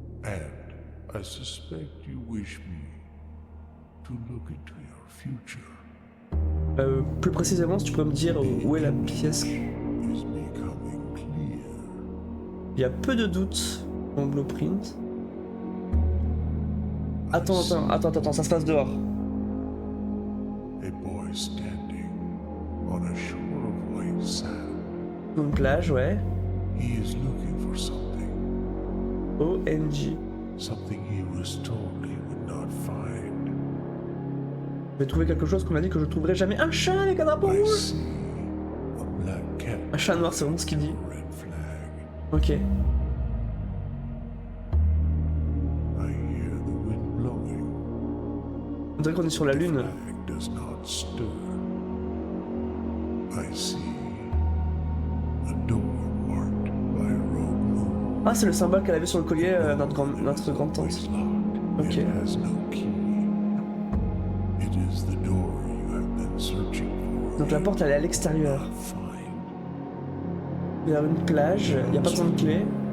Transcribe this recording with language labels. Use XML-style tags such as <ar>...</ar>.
<en>and I suspect you wish me to look into your future.</en> <fr>Plus précisément, si tu pourrais me dire où est la pièce.</fr> <en>Is becoming clear.</en> <fr>Il y a peu de doutes dans le blueprint. Attends, ça se passe dehors.</fr> <en>A boy standing on a shore of white sand.</en> <fr>Une plage, ouais.</fr> <en>He is looking for something. OMG. Something he was told he would not find.</en> <fr>Je vais trouver quelque chose qu'on m'a dit que je trouverais jamais. Un chat avec un drapeau</fr> <en>I</en> <fr>rouge.</fr> <en>see a black cat.</en> <fr>Un chat noir, c'est vraiment ce qu'il dit.</fr> <en>Red flag. Ok. I hear the wind blowing.</en> <fr>On dirait qu'on est sur la lune.</fr> <en>Flag does not stir. I see a door marked by a rogue moon.</en> <fr>Ah, c'est le symbole qu'elle avait sur le collier, notre grande-tante.</fr> <en>It's locked. Ok. It has no key. It is the door you have been searching for.</en> <fr>Donc la porte, elle est à l'extérieur.</fr> <en>Find</en> <fr>Il y a une plage, il n'y a pas besoin de clé.</fr>